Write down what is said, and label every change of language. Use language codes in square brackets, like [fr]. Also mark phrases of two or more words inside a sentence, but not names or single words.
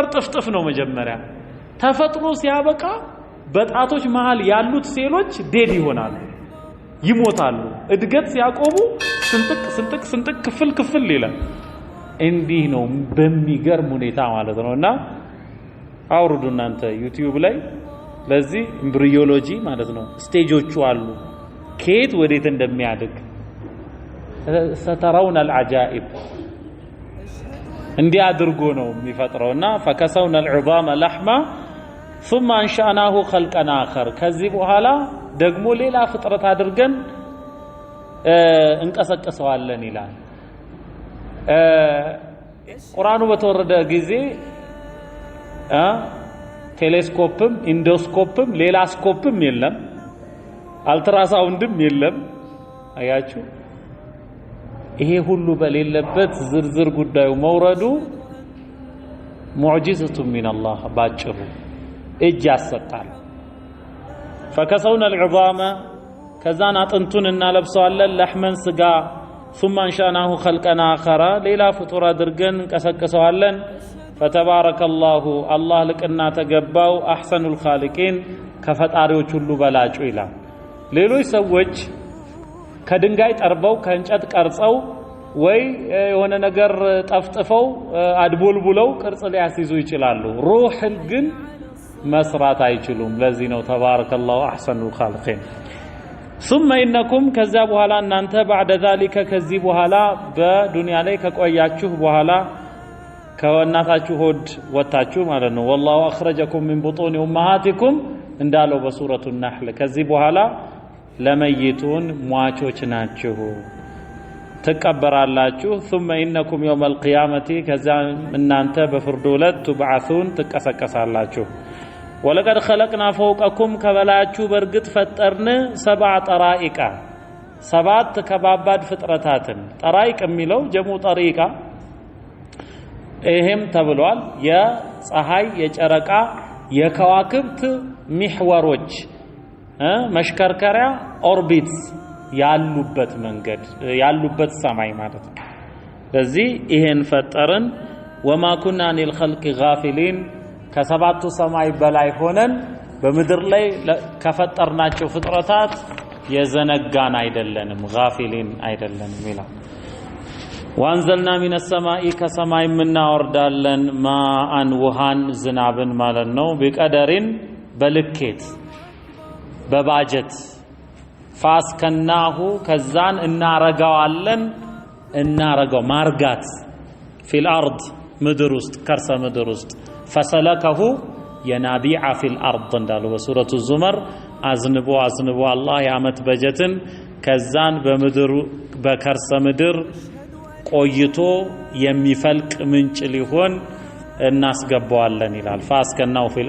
[am] ጥፍጥፍ ነው መጀመሪያ ተፈጥሮ ሲያበቃ በጣቶች መሃል ያሉት ሴሎች ዴድ ይሆናሉ ይሞታሉ እድገት ሲያቆሙ ስንጥቅ ክፍል ይላል እንዲህ ነው በሚገርም ሁኔታ ማለት ነውና አውርዱ እናንተ ዩቲዩብ ላይ ለዚህ ኤምብሪዮሎጂ ማለት ነው ስቴጆቹ አሉ ከየት ወዴት እንደሚያድግ [ar] سترون العجائب [am] እንዲህ አድርጎ ነው የሚፈጥረውና [ar] فكسونا العظام لحما ثم انشأناه خلقا آخر [am] ከዚህ በኋላ ደግሞ ሌላ ፍጥረት አድርገን እንቀሰቀሰዋለን ይላል ቁርአኑ በተወረደ ጊዜ ቴሌስኮፕም ኢንዶስኮፕም ሌላ ስኮፕም የለም አልትራሳውንድም የለም አያችሁ ይሄ ሁሉ በሌለበት ዝርዝር ጉዳዩ መውረዱ [ar] معجزة من الله [am] ባጭሩ እጅ ያሰጣል [ar] فكسونا العظام [am] ከዛን አጥንቱን እናለብሰዋለን ለህመን ስጋ [ar] ثم انشأناه خلقا آخر [am] ሌላ ፍጡር አድርገን እንቀሰቅሰዋለን فتبارك [ar] الله الله [am] ለቅና ተገባው [ar] احسن الخالقين [am] ከፈጣሪዎች ሁሉ በላጩ ይላል ሌሎች ሰዎች ከድንጋይ ጠርበው ከእንጨት ቀርጸው ወይ የሆነ ነገር ጠፍጥፈው አድቦልቡለው ቅርጽ ሊያስይዙ ይችላሉ ሩህን ግን መስራት አይችሉም ለዚህ ነው [ar] تبارك الله أحسن الخالقين ثم انكم [am] ከዛ በኋላ እናንተ [ar] بعد ذلك [am] ከዚህ በኋላ በዱንያ ላይ ከቆያችሁ በኋላ ከወናታችሁ ሆድ ወጣችሁ ማለት ነው [ar] والله اخرجكم من بطون امهاتكم [am] እንዳለው በሱረቱ النحل ከዚህ በኋላ ለመይቱን ሟቾች ናችሁ ተቀበራላችሁ [ar] ثم انكم يوم القيامه [am] ከዛ እናንተ በፍርዱ ዕለት تبعثون ተቀሰቀሳላችሁ [ar] ولقد خلقنا فوقكم [am] ከበላችሁ በርግጥ ፈጠርን 7 ጠራኢቃ 7 ከባባድ ፍጥረታትን ጠራኢቅ የሚለው ጀሙ ጠሪቃ ይሄም ተብሏል የፀሐይ የጨረቃ የከዋክብት محወሮች መሽከርከሪያ ኦርቢትስ ያሉበት መንገድ ያሉበት ሰማይ ማለት ነው ስለዚህ ይሄን ፈጠርን [ar] وما كنا للخلق غافلين [am] ከሰባቱ ሰማይ በላይ ሆነን በመድር ላይ ከፈጠርናቸው ፍጥረታት የዘነጋን አይደለንም غافلين አይደለንም ይላል [ar] وانزلنا من السماء [am] ከሰማይ ምናወርዳለን ማአን ውሃን ዝናብን ማለት ነው بقدرን በልኬት በባጀት ፋስከናሁ ከዛን እናረጋው ማርጋት [ar] في الأرض [am] ምድር ውስጥ ከርሰ ምድር ውስጥ [ar] فسلكه ينابيع في الأرض [am] እንዳለው በሱረቱ ዙመር አዝንቦ አላህ የዓመት በጀትን ከዛን በምድር በከርሰ ምድር ቆይቶ የሚፈልቅ ምንጭ ሊሆን እናስገባዋለን ይላል። [ar] فأسكناه في